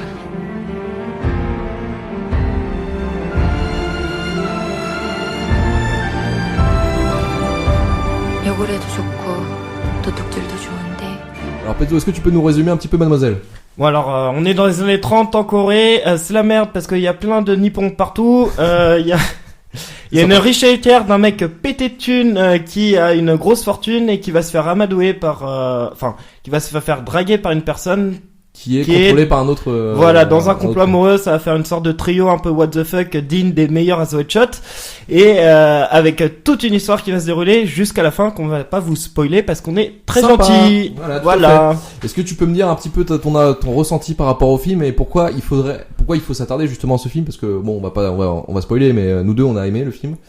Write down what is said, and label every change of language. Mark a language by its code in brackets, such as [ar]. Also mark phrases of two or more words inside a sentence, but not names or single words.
[ko] 욕을 해도 좋고 도둑질도 좋은데. [fr] Alors Pedro, est-ce que tu peux nous résumer un petit peu Mademoiselle ? Bon alors, on est dans les années 30 en Corée, c'est la merde parce qu'il y a plein de nippons partout, il y a une riche héritière d'un mec pété de thunes qui a une grosse fortune et qui va se faire amadouer par... qui va se faire draguer par une personne... Qui est contrôlé par un autre... Voilà, dans un complot amoureux, ça va faire une sorte de trio un peu [en] what the fuck, [fr] digne des meilleurs à The Hot Shot, et avec toute une histoire qui va se dérouler jusqu'à la fin, qu'on va pas vous spoiler, parce qu'on est très Sympa. gentil. Voilà. Est-ce que tu peux me dire un petit peu ton ressenti par rapport au film, et pourquoi il faut s'attarder justement à ce film, parce que bon, on va spoiler, mais nous deux on a aimé le film.